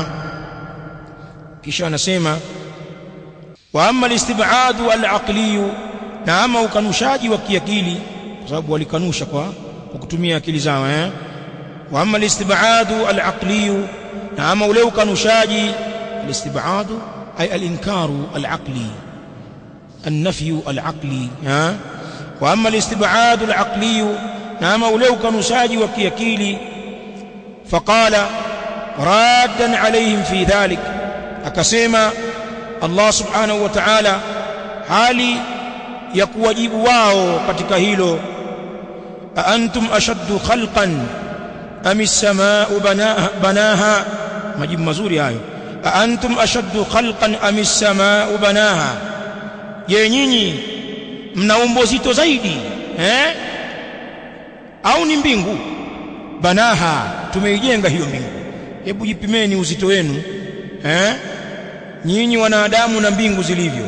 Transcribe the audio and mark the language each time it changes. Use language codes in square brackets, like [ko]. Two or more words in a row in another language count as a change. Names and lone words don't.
[sw] Kisha anasema [ar] وأما الاستبعاد العقلي, [sw] na ama ukanushaji wa kiakili, kwa sababu walikanusha kwa kutumia akili zao. [ar] وأما الاستبعاد العقلي, [sw] na ama ule ukanushaji, [ar] الاستبعاد أي الإنكار العقلي النفي العقلي. وأما الاستبعاد العقلي, [sw] na ama ule ukanushaji wa kiakili, [ar] فقال ردا عليهم في ذلك, [sw] akasema Allah [ar] سبحانه وتعالى [sw] hali ya kuwajibu wao katika hilo, [ar] أأنتم أشد خلقا أم السماء بناها. [sw] Majibu mazuri hayo. [ar] أأنتم أشد خلقا أم السماء بناها, [sw] je, nyinyi mna umbo zito zaidi au ni mbingu? Banaha, tumeijenga hiyo mbingu. Hebu jipimeni uzito wenu nyinyi wanadamu na mbingu zilivyo.